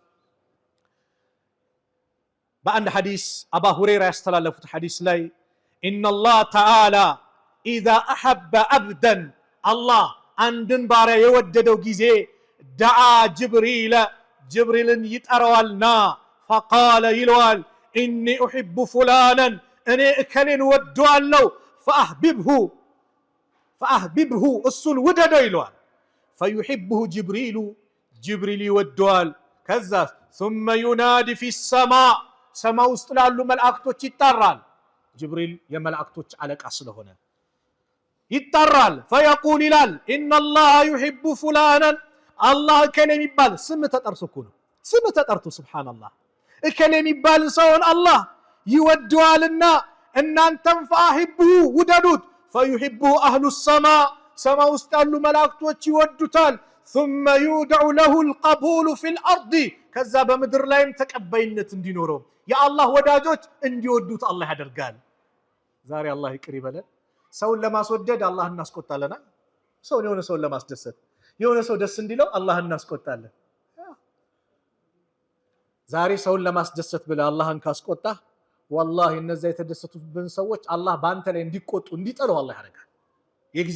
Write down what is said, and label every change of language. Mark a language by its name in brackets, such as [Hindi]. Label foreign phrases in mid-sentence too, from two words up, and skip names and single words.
[Amharic] በአንድ ሐዲስ አባ ሁረይራ ያስተላለፉት ሐዲስ ላይ [Arabic] إن الله تعالى إذا أحب عبدا [Amharic] አላህ አንድን ባሪያ የወደደው ጊዜ [Arabic] دعا جبريل [Amharic] ጅብሪልን ይጠራዋልና ፈቃለ ይለዋል [Arabic] إني أحب فلانا [Amharic] እኔ እከሌን ወደዋለሁ ፈአህቢብሁ እሱን ውደደው ይለዋል። [Arabic] فيحبه جبريل [Amharic] ጅብሪል ይወደዋል። ከዛ [Arabic] ثم ينادي في السماء [Amharic] ሰማይ ውስጥ ላሉ መላእክቶች ይጣራል። ጅብሪል የመላእክቶች አለቃ ስለሆነ ይጣራል። ፈየቁል ይላል [Arabic] إن الله يحب فلانا [Amharic] አላህ እከሌ የሚባል ስም ተጠርቶ እኮ ነው። ስም ተጠርቶ ሱብሃንአላህ እከሌ የሚባል ሰውን አላህ ይወደዋልና እናንተም ፈአሂቡሁ ውደዱት። [Arabic] فيحبه أهل السماء [Amharic] ሰማይ ውስጥ ያሉ መላእክቶች ይወዱታል። [Arabic] ثم يودع له القبول في الأرض [Amharic] ከዛ በምድር ላይም ተቀባይነት እንዲኖረው የአላህ ወዳጆች እንዲወዱት አላህ ያደርጋል። ዛሬ አላህ ይቅር ይበለን። ሰውን ለማስወደድ አላህን እናስቆጣለና የሆነ ሰውን ለማስደሰት የሆነ ሰው ደስ እንዲለው አላህን እናስቆጣለን። ዛሬ ሰውን ለማስደሰት ብለህ አላህን ካስቆጣ ወላሂ እነዛ የተደሰቱብን ሰዎች አላህ በአንተ ላይ እንዲቆጡ እንዲጠሉ አላህ ያደርጋል። የጊዜ